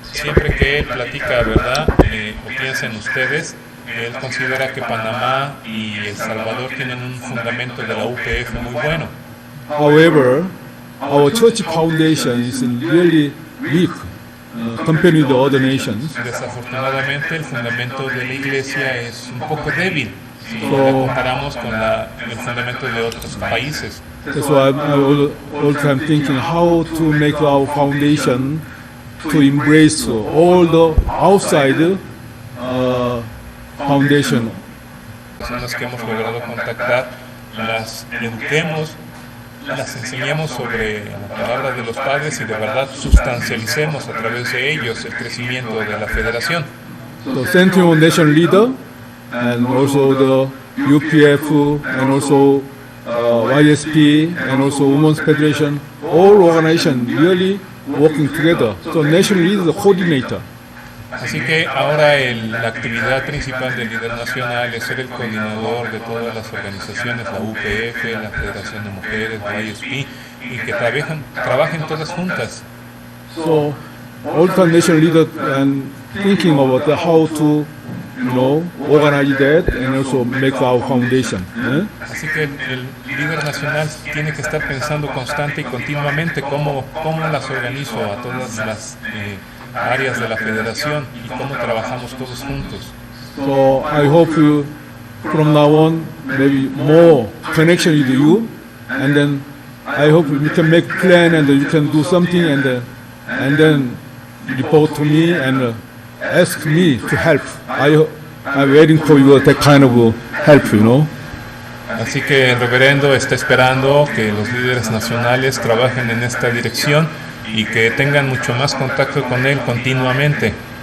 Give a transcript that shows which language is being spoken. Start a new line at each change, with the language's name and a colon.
Spanish: Siempre que él platica, ¿verdad?, o piensa en ustedes, él considera que Panamá y El Salvador tienen un fundamento de la UPF muy bueno.
English: However, our church foundation is really weak compared with the other nations.
Spanish: Desafortunadamente, el fundamento de la iglesia es un poco débil si lo comparamos con el fundamento de otros países.
English: That's why I'm all time thinking how to make our foundation to embrace all the outside foundation.
Spanish: Personas que hemos logrado contactar, las eduquemos, las enseñemos sobre la palabra de los padres y de verdad sustancialicemos a través de ellos el crecimiento de la federación.
English: So Central Nation Leader and also the UPF and also YSP and also Women's Federation, all organizations really working together. So Nation Leader is the coordinator.
Spanish: Así que ahora la actividad principal del líder nacional es ser el coordinador de todas las organizaciones, la UPF, la Federación de Mujeres, la YSP, y que trabajen todas juntas.
English: So all the nation leaders and thinking about how to organize that and also make our foundation.
Spanish: Así que el líder nacional tiene que estar pensando constante y continuamente cómo las organizo a todas las áreas de la federación y cómo trabajamos todos juntos.
English: So I hope from now on maybe more connection with you, and then I hope we can make plan and you can do something and then report to me and ask me to help. I'm waiting for you that kind of help,
Spanish: Así que el reverendo está esperando que los líderes nacionales trabajen en esta dirección y que tengan mucho más contacto con él continuamente.